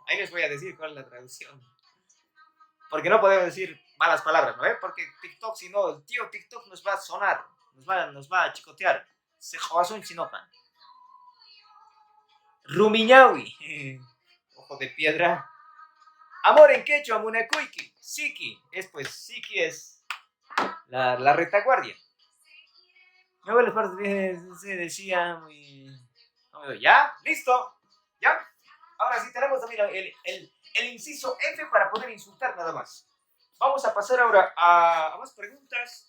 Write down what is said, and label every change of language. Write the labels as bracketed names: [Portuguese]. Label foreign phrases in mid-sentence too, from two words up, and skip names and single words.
[Spanish] Ahí les voy a decir cuál es la traducción. Porque no podemos decir malas palabras, ¿no? Porque TikTok, si no, el tío TikTok nos va a sonar, nos va a chicotear. Se jodas un chinopa. Rumiñahui. Ojo de piedra. Amor en quechua, munacuiki. Siki. Siki es la retaguardia. Mi abuelo se decía muy... ¿Ya? ¿Listo? ¿Ya? Ahora sí tenemos también el inciso F para poder insultar nada más. Vamos a pasar ahora a más preguntas.